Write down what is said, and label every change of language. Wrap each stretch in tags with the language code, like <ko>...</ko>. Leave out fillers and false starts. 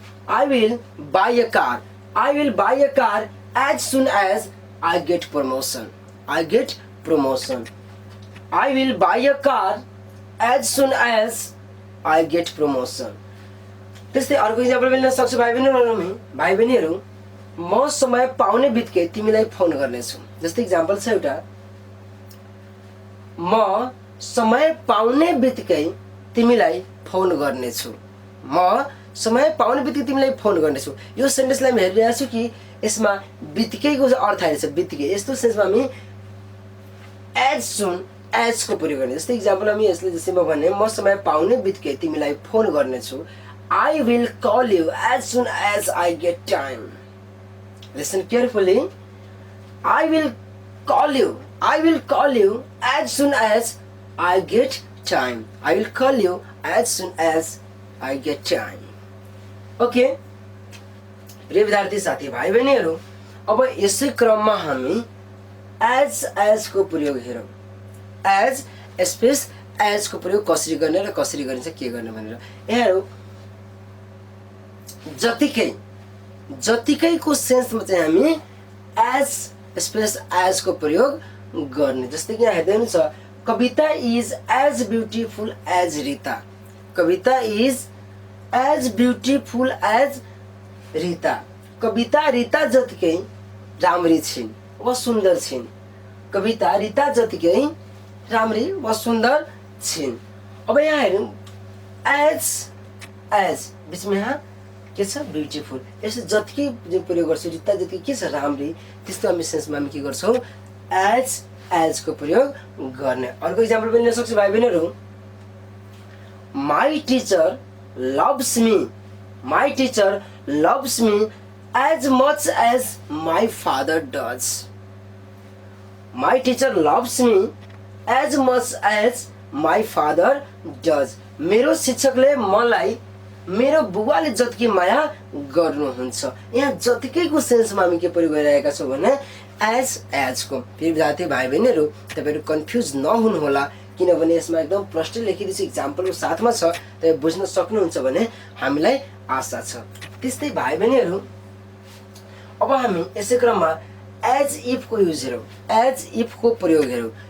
<en>I will buy a car, I will buy a car as soon as I get promotion, I get promotion, I will buy a car as soon as I get promotion.</en> <ne>त्यस्तै अर्को example लिन सक्छु भाइ बहिनीहरू, म समय पाउने बित्तिकै तिमीलाई फोन गर्नेछु। जस्तै इक्जाम्पल छ एउटा, म समय पाउने बित्तिकै तिमीलाई फोन गर्नेछु, म समय पाउने बित्तिकै तिमीलाई फोन गर्नेछु। यो सेन्टेन्सलाई हामी हेरिरहेको छु कि यसमा बित्तिकैको अर्थ आइरहेछ, बित्तिकै। यस्तो सेन्समा हामी एज सुन एजको प्रयोग गर्ने। जस्तै इक्जाम्पल हामी यसले जस्तै म भने, म समय पाउने बित्तिकै तिमीलाई फोन गर्नेछु,</ne> <en>I will call you as soon as I get time. Listen carefully, I will call you, I will call you as soon as I get time, I will call you as soon as I get time.</en> <ne>Okay प्रिय विद्यार्थी साथी भाइ बहिनीहरू, अब यसै क्रममा हामी as एजको प्रयोग हेरौँ। एज स्पेस एजको प्रयोग कसरी गर्ने र कसरी गरिन्छ, के गर्ने भनेर यहाँ हेरौँ। जतिकै, जतिकैको सेन्समा चाहिँ हामी एज स्पेस एजको प्रयोग गर्ने। जस्तै कि यहाँ हेर्दै हुनुहुन्छ,</ne> <en>Kavita is as beautiful as Rita, Kavita is as beautiful as Rita,</en> <ne>कविता रिता जतिकै राम्री छिन् वा सुन्दर छिन्, कविता रिता जतिकै राम्री वा सुन्दर छिन्। अब यहाँ हेरौँ, एज एज बिचमा यहाँ के छ, ब्युटिफुल। यसो जतिकै जो प्रयोग गर्छौँ, रिता जतिकै के छ, राम्री, त्यस्तो हामी सेन्समा हामी के गर्छौँ, एज एजको प्रयोग गर्ने। अर्को इक्जाम्पल पनि लिन सक्छु भाइ बहिनीहरू,</ne> <en>my teacher loves me, my teacher loves me as much as my father does, my teacher loves me as much as my father does,</en> <ne>मेरो शिक्षकले मलाई मेरो बुबाले जतिकै माया गर्नुहुन्छ। यहाँ जतिकैको सेन्समा हामी के प्रयोग गरिरहेका छौँ भने एज एजको। फेरि विद्यार्थी भाइ बहिनीहरू, तपाईँहरू कन्फ्युज नहुनुहोला, किनभने यसमा एकदम प्रष्टै लेखिदिएको छ, इक्जाम्पलको साथमा छ, तपाईँ बुझ्न सक्नुहुन्छ भने हामीलाई आशा छ। त्यस्तै भाइ बहिनीहरू, अब हामी यसै क्रममा एज इफको युज हेरौँ, एज इफको प्रयोग हेरौँ।</ne>